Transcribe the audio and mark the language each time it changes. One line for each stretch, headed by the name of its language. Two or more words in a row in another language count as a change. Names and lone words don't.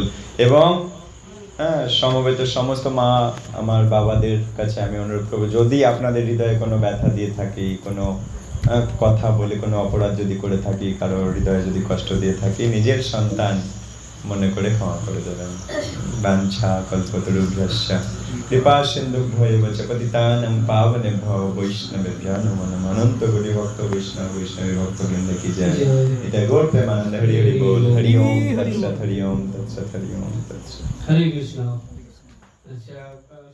Bangla: এবং সমবেত সমস্ত মা আমার বাবাদের কাছে আমি অনুরোধ করবো, যদি আপনাদের হৃদয়ে কোনো ব্যথা দিয়ে থাকি, কোনো কথা বলে কোনো অপরাধ যদি করে থাকি, কারো হৃদয়ে যদি কষ্ট দিয়ে থাকি, নিজের সন্তান মনে করে ক্ষমা করে দেবেন।
Sanskrit: বাঞ্ছা কল্পতরুভ্যশ্চ কৃপা সিন্ধুভ্যৈব চ পতিতানাং পাবনেভ্যো বৈষ্ণবেভ্যো নমো নমঃ।
Bangla: অনন্ত কোটি ভক্ত বৈষ্ণবী ভক্তবৃন্দ কি জয়। এটা গৌর প্রেমানন্দ হরি হরি বল।
Sanskrit: হরি ওম তৎসৎ হরি ওম তৎসৎ হরি ওম তৎসৎ।
Bangla: হরে কৃষ্ণ। আচ্ছা